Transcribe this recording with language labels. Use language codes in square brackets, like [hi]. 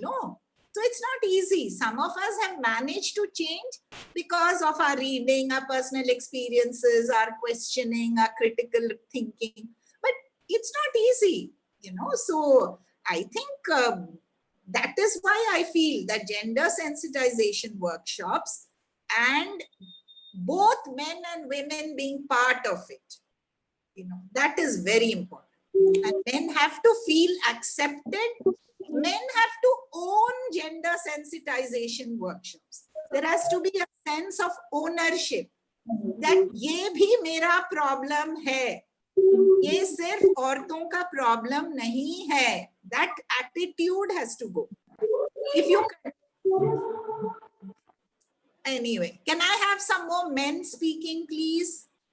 [en] No, so it's not easy. Some of us have managed to change because of our reading, our personal experiences, our questioning, our critical thinking, but it's not easy, so I think that is why I feel that gender sensitization workshops and both men and women being part of it, that is very important. And men have to feel accepted. Men have to own gender sensitization workshops. There has to be a sense of ownership that [hi] ye bhi mera problem hai. ये सिर्फ औरतों का problem नहीं है. [en] That attitude has to go. If you anyway, can I have some more men speaking, please?